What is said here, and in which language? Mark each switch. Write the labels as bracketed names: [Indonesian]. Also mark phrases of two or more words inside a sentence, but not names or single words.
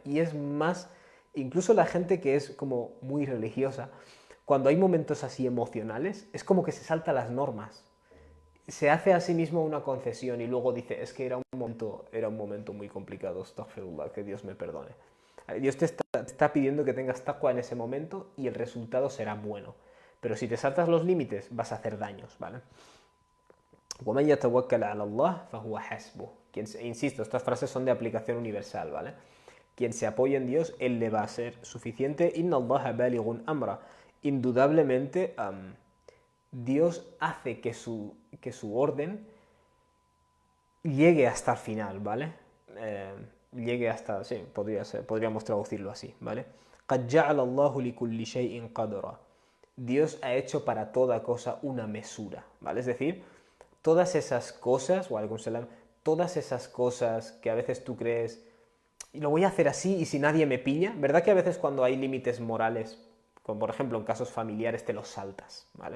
[Spanish] Y es más, incluso la gente que es como muy religiosa, cuando hay momentos así emocionales, es como que se salta las normas. Se hace a sí mismo una concesión y luego dice, es que era un momento muy complicado, astaghfirullah, que Dios me perdone. Dios te está pidiendo que tengas taqwa en ese momento y el resultado será bueno. Pero si te saltas los límites, vas a hacer daños, ¿vale? [Arabic] وَمَن يَتَوَكَّلْ عَلَى اللَّهِ فَهُوَ حَسْبُهُ. [Spanish] Insisto, estas frases son de aplicación universal, ¿vale? Quien se apoya en Dios, Él le va a ser suficiente. [Arabic] إِنَّ اللَّهَ بَالِغُ أَمْرِهِ. [Spanish] Indudablemente, Dios hace que su orden llegue hasta el final, ¿vale? Llegue hasta, sí, podríamos traducirlo así, ¿vale? [Arabic] قَدْ جَعَلَ اللَّهُ لِكُلِّ شَيْءٍ قَدْرًا. [Spanish] Dios ha hecho para toda cosa una mesura, ¿vale? Es decir, todas esas cosas, todas esas cosas que a veces tú crees, y lo voy a hacer así y si nadie me pilla, ¿verdad que a veces cuando hay límites morales, como por ejemplo en casos familiares, te los saltas, ¿vale?